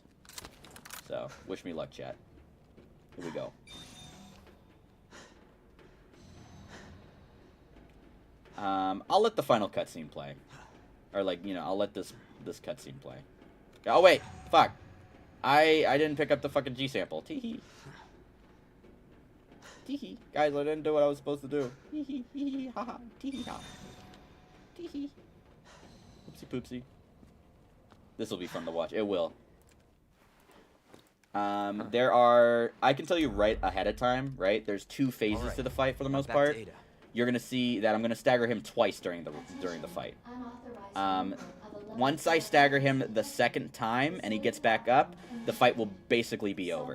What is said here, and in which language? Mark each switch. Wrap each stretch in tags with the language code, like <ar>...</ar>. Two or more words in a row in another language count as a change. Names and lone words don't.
<en>So, wish me luck, chat. Here we go. I'll let the final cutscene play. Or, like, you know, I'll let this cutscene play. Oh, wait! Fuck! I didn't pick up the fucking G-sample. Tee-hee. Tee-hee. Guys, I didn't do what I was supposed to do. Tee-hee, hee-hee, ha-ha, tee-hee, ha. Tee-hee. Oopsie poopsie. This will be fun to watch. It will. I can tell you right ahead of time, right? There's 2 phases to the fight for the most part. You're gonna see that I'm gonna stagger him twice during the fight. Once I stagger him the second time and he gets back up, the fight will basically be over.</en>